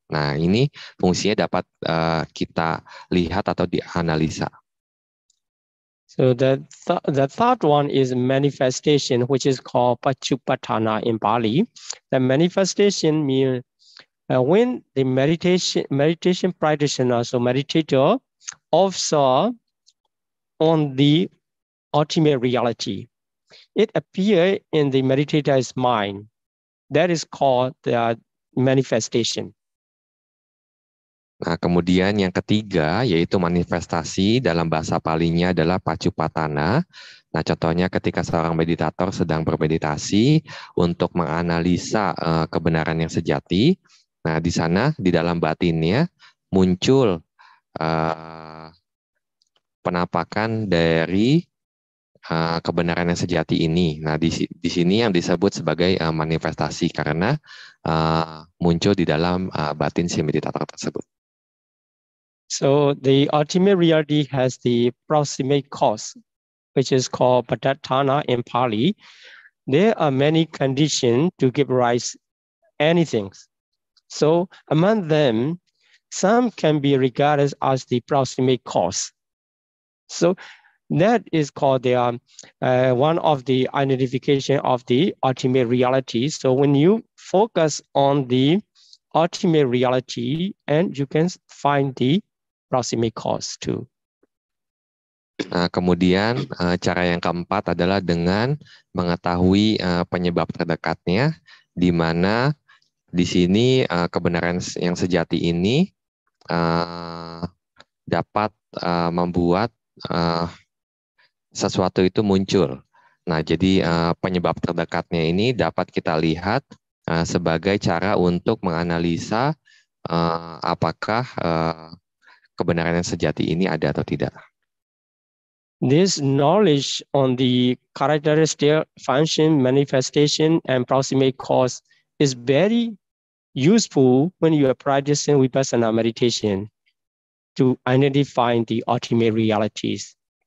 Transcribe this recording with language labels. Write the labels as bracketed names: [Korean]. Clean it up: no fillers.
[Indonesian] Nah, ini fungsinya dapat kita lihat atau dianalisa. [English] So the third one is manifestation, which is called Pachupatthana in Pali. The manifestation means when the meditation practitioner, so meditator, observe on the ultimate reality. It appears in the meditator's mind. That is called the manifestation. [Indonesian] Nah, kemudian yang ketiga yaitu manifestasi, dalam bahasa Palinya adalah Pachupatthana. Nah, contohnya ketika seorang meditator sedang bermeditasi untuk menganalisa kebenaran yang sejati. Nah, di sana di dalam batinnya muncul penampakan dari kebenaran yang sejati ini. Nah, di sini yang disebut sebagai manifestasi karena muncul di dalam batin si meditator tersebut. [English] So the ultimate reality has the proximate cause, which is called Padattana in Pali. There are many conditions to give rise anything. So among them, some can be regarded as the proximate cause. So that is called the one of the identification of the ultimate reality. So when you focus on the ultimate reality, and you can find the proximate cause too. [Indonesian] Nah, kemudian cara yang keempat adalah dengan mengetahui penyebab terdekatnya, di mana di sini kebenaran yang sejati ini dapat membuat sesuatu itu muncul. Nah, jadi penyebab terdekatnya ini dapat kita lihat sebagai cara untuk menganalisa apakah kebenaran yang sejati ini ada atau tidak. [English] This knowledge on the characteristic, function, manifestation, and proximate cause is very useful when you are practicing Vipassana meditation to identify the ultimate realities.